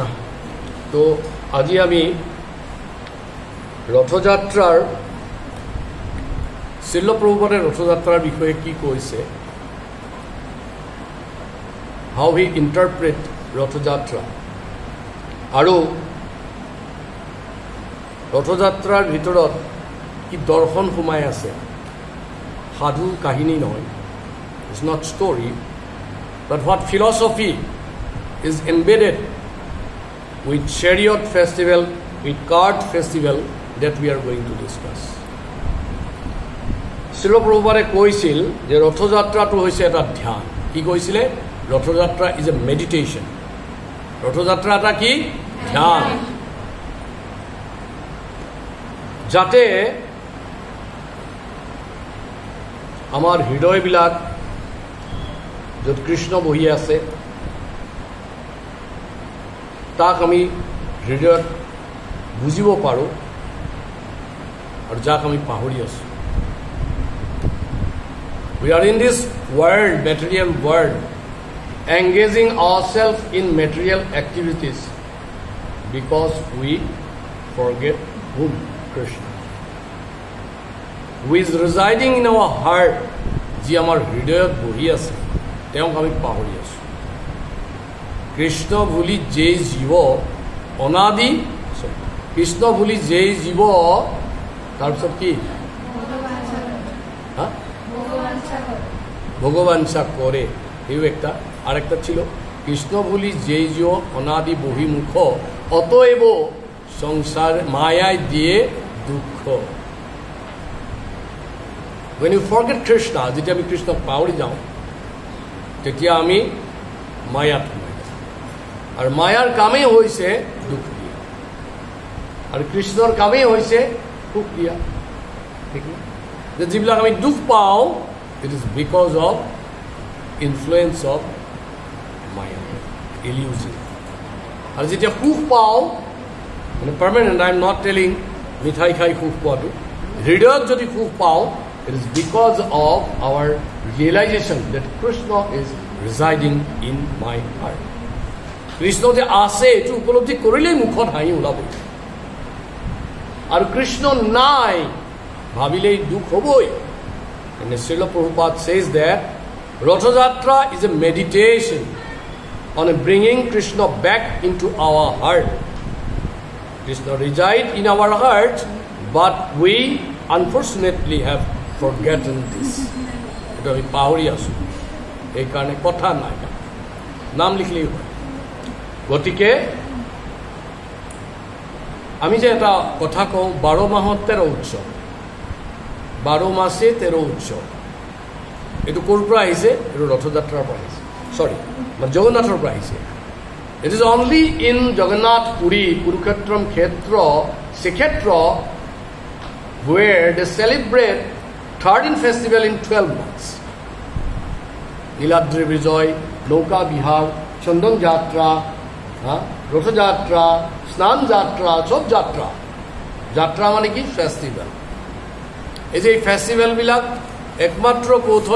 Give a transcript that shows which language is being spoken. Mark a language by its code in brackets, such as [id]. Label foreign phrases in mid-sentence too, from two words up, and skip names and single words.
[as] তো আজি আমি রথযাত্রার শিল প্ৰভুপাদে ৰথযাত্ৰাৰ বিষয়ে কি কৈছে, [en] how he interpret Rathayatra, [as] আৰু ৰথযাত্ৰাৰ ভিতৰত কি দৰ্শন সোমাই আছে। সাধু কাহিনী নহয়, [en] it's not story, but what philosophy is embedded with chariot festival, with cart festival that we are going to discuss. [as] শিল প্ৰভুপাদে কৈছিল যে ৰথযাত্ৰাটো হৈছে এটা ধ্যান। কি কৈছিলে? [en] Rathayatra is a meditation. [as] ৰথযাত্ৰা এটা কি? ধ্যান। যাতে আমাৰ হৃদয়বিলাক য'ত কৃষ্ণ বহি আছে তাক আমি হৃদয়ত বুজিব পাৰোঁ, আৰু যাক আমি পাহৰি আছোঁ। [en] We are in this world, material world, engaging ourselves in material activities because we forget whom? Krishna, who is residing in our heart, [as] যি আমাৰ হৃদয়ত বহি আছে, তেওঁক আমি পাহৰি আছোঁ। কৃষ্ণ বুলি যে জীৱ অনাদি, কৃষ্ণ বুলি যে জীৱ, তাৰপিছত কি? ভগবাঞ্ছা কৰে, [bn] সেও একটা। আরেকটা ছিল কৃষ্ণ বুলি যে জীৱ অনাদি বহিমুখ, অতএব সংসার মায়ায় দিয়ে দুঃখ। [en] when you forget Krishna, [as] যেতিয়া আমি কৃষ্ণক পাহৰি যাওঁ তেতিয়া আমি মায়াত সোমাই যাওঁ, আৰু মায়াৰ কামেই হৈছে দুখ দিয়া, আৰু কৃষ্ণৰ কামেই হৈছে সুখ দিয়া। ঠিক না? যে যিবিলাক আমি দুখ পাওঁ, [en] it is because of influence of Maya, illusion. [as] আৰু যেতিয়া সুখ পাওঁ, মানে পাৰ্মানেণ্ট, [en] I am not telling [as] মিঠাই খাই সুখ পোৱাটো, হৃদয়ত যদি সুখ পাওঁ, [en] it is because of our realization that Krishna is residing in my heart. [as] কৃষ্ণ যে আছে এইটো উপলব্ধি কৰিলেই মুখত হাঁহি ওলাব, আৰু কৃষ্ণ নাই ভাবিলেই দুখ হ'বই। [en] And Srila Prabhupada says that Rathayatra is a meditation on bringing Krishna back into our heart. Krishna resides in our heart, but we unfortunately have forgotten this. [as] এটা আমি পাহৰি আছোঁ, এইকাৰণে কথা নাই, নাম লিখলেই হয়। গতিকে আমি যে এটা কথা কওঁ, 12 মাহত 13 উৎসৱ, 12 মাসে 13 উৎসৱ, এইটো ক'ৰ পৰা আহিছে? এইটো ৰথযাত্ৰাৰ পৰা আহিছে, চৰি মানে জগন্নাথৰ পৰা আহিছে। [en] it is only in জগন্নাথ পুৰী কুৰুক্ষেত্ৰম ক্ষেত্ৰ, শ্ৰীক্ষেত্ৰ, where they celebrate 13 festival in 12 months. [bn] নীলাদ্রি বিজয়, নৌকা বিহার, চন্দন যাত্রা, রথযাত্রা, স্নান যাত্রা, সব যাত্রা। যাত্রা মানে কি? [as] ফেষ্টিভেল। এই যে ফেষ্টিভেলবিলাক একমাত্ৰ ক'ত হয়?